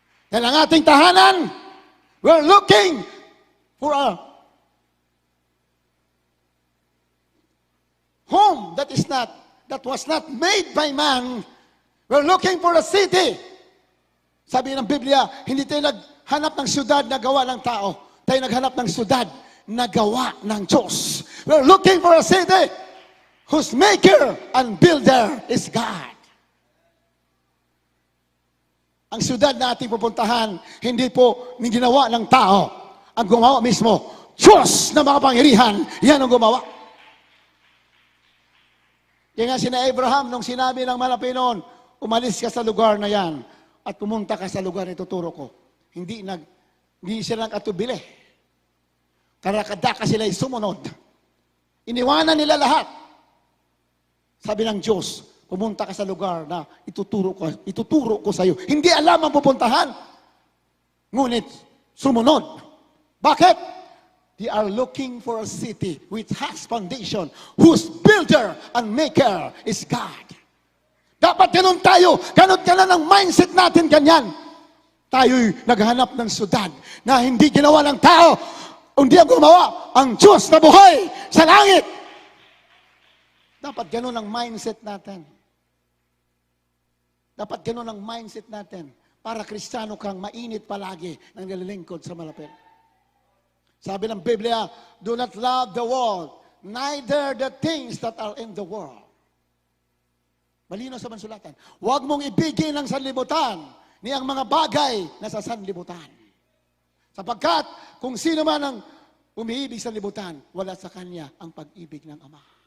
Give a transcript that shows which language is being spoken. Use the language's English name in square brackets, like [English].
[Filipino] Dahil ang ating tahanan, [English] we're looking for a home that was not made by man. We're looking for a city. [Filipino] Sabi ng Biblia, hindi tayo naghanap ng syudad na gawa ng tao. Tayo naghanap ng syudad na gawa ng Diyos. [English] We're looking for a city whose maker and builder is God. [Filipino] Ang syudad na ating pupuntahan, hindi po ginawa ng tao. Ang gumawa mismo, Diyos na makapangyarihan, yan ang gumawa. Kaya nga sina Abraham, nung sinabi ng Panginoon, umalis ka sa lugar na yan at pumunta ka sa lugar na ituturo ko. Hindi sila nag-atubili. Karakadaka sila'y sumunod. Iniwanan nila lahat. Sabi ng Diyos, pumunta ka sa lugar na ituturo ko sa iyo. Hindi alam ang pupuntahan. Ngunit, sumunod. Bakit? [English] They are looking for a city which has foundation, whose builder and maker is God. [Filipino] Dapat ganun tayo. Ganun ka na ng mindset natin ganyan. Tayo'y naghanap ng syudad na hindi ginawa ng tao. Hindi ang gumawa, ang Diyos na buhay sa langit. Dapat ganun ang mindset natin. Dapat ganun ang mindset natin. Para Kristiyano kang mainit palagi ng nililingkod sa malapit. Sabi ng Biblia, [English] do not love the world, neither the things that are in the world. [Filipino] Malino sa mansulatan. Huwag mong ibigin ang sanlibutan niyang mga bagay na sa sanlibutan. Sapagkat kung sino man ang umiibig sa libutan, wala sa kanya ang pag-ibig ng Ama.